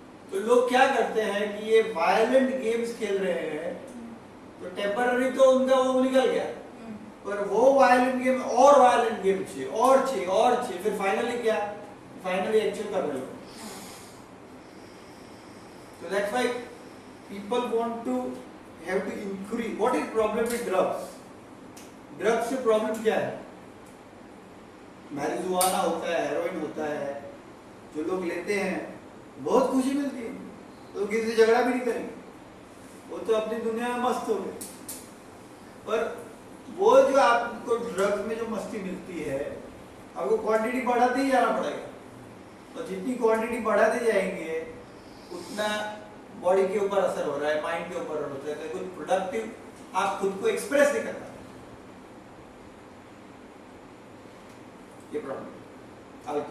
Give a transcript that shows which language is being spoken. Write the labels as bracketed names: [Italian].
[Hindi] तो लोग क्या करते हैं कि ये वायलेंट गेम्स खेल रहे हैं, तो टेम्पररी तो उनका वो निकल गया, पर वो वायलेंट गेम और वायलेंट गेम चाहिए और चाहिए और चाहिए, फिर फाइनली क्या, फाइनली एक्चुअल कर रहे हो। [English] So that's why people want to have to increase. What is problem with drugs? [Hindi] Drugs से प्रॉब्लम क्या है? मैरिजुआना होता है, हेरोइन होता है, जो लोग लेते हैं बहुत खुशी मिलती है, तो किसी से झगड़ा भी नहीं करेंगे, वो तो अपनी दुनिया में मस्त हो गए। पर वो जो आपको ड्रग्स में जो मस्ती मिलती है, आपको क्वांटिटी बढ़ाते ही जाना पड़ेगा, तो जितनी क्वांटिटी बढ़ाते जाएंगे उतना बॉडी के ऊपर असर हो रहा है, माइंड के ऊपर होता है, कुछ प्रोडक्टिव आप खुद को एक्सप्रेस नहीं करना, ये प्रॉब्लम।